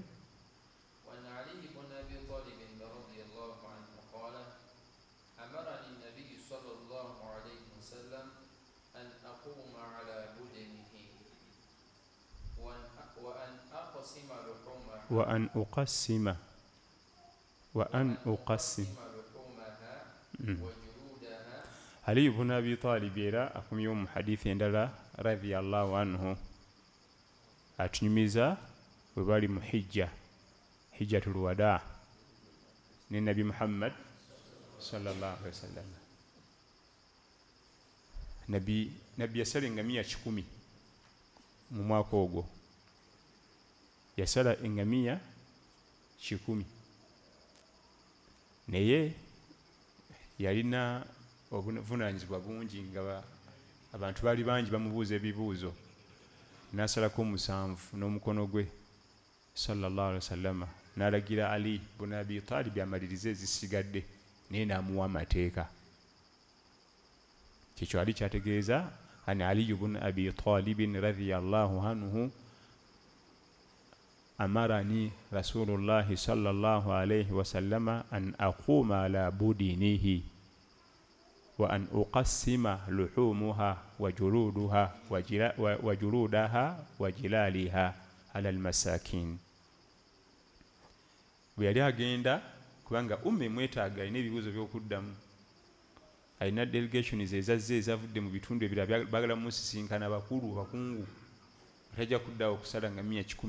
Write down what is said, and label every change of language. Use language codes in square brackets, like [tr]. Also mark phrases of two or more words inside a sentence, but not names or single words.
[ar] وعن علي بن أبي طالب رضي الله عنه قال أمرني النبي صلى الله عليه وسلم أن أقوم على بدنه وأن أقسم لحومها لحومها وجلودها. [lg] علي بن أبي طالب era akumyewo mu hadithi endala [ar] رضي الله عنه [lg] atunyumiza bwe bali mu [ar] حجة الوداع [lg] ne Nabi Muhammad [ar] صلى الله عليه وسلم. [lg] Nabbi yasala engamiya 100 mu mwaka ogwo, yasala engamiya 100 naye yalina obuvunaanyizibwa bungi nga abantu baali bangi bamubuuza ebibuuzo, n'asalako 7 n'omukono gwe [ar] صلى الله عليه وسلم, [lg] n'alagira Ali ibn Abi Talib amalirize ezisigadde naye n'amuwa amateeka. Kyekyo ali kyategeeza ani [ar] Ali ibn Abi Talib رضي الله عنه أمرني رسول الله صلى الله عليه وسلم أن أقوم على بدنه وأن أقسم لحومها وجلودها وجلالها على المساكين. [lg] Bwe yali agenda kubanga mwetaaga alina ebibuuzo by'okuddamu, alina delegations ezazze ezavudde mu bitundu ebirala bagala musisinkana bakungu, tajja kuddawo okusala nga 110.